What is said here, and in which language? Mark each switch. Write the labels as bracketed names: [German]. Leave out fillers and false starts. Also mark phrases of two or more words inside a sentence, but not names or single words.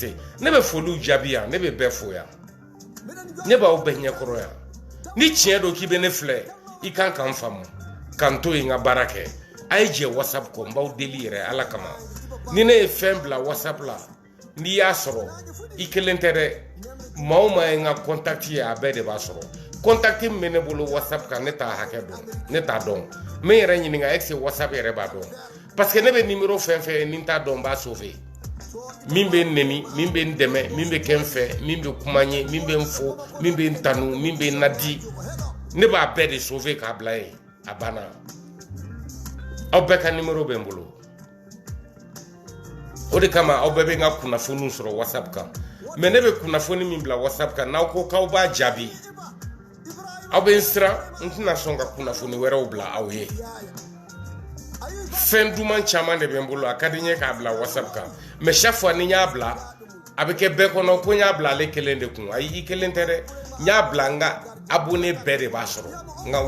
[Bambara] se ne bɛ foliw jaabi yan ne bɛ bɛɛ fo yan ne b'aw bɛɛ ɲɛkɔrɔ yan ni tiɲɛ don k'i bɛ ne filɛ i kan ka n faamu ka n to yen n ka baara kɛ a ye jɛ WhatsApp kɔ n b'aw deli yɛrɛ ala kama ni ne ye fɛn bila WhatsApp la n'i y'a sɔrɔ i kelen tɛ dɛ maa o maa ye n ka contact ye a bɛɛ de b'a sɔrɔ contact min bɛ ne bolo WhatsApp kan ne t'a hakɛ dɔn ne t'a dɔn n bɛ n yɛrɛ ɲininka [French] est-ce que [Bambara] WhatsApp yɛrɛ b'a dɔn [French] parce que [Bambara] ne bɛ numéro fɛn fɛn ye ni n t'a dɔn n b'a sauver min bɛ n nɛni min bɛ n dɛmɛ min bɛ kɛ n fɛ min bɛ kuma n ye min bɛ n fo min bɛ n tanu min bɛ n nadi ne b'a bɛɛ de sauver k'a bila yen a banna aw bɛɛ ka numéro bɛ n bolo o de kama aw bɛɛ bɛ n ka kunnafoniw sɔrɔ WhatsApp kan mais ne bɛ kunnafoni min bila WhatsApp kan n'aw ko k'aw b'a jaabi aw bɛ n siran n tɛna sɔn ka kunnafoni wɛrɛw bila aw ye fɛn duman caman de bɛ n bolo a ka di n ye k'a bila WhatsApp kan [French] mais chaque fois [Bambara] ni n y'a bila a bɛ kɛ bɛɛ kɔnɔ ko n y'a bila ale kelen de kun ayi i kelen tɛ dɛ n y'a bila n ka abonné bɛɛ de b'a sɔrɔ n ka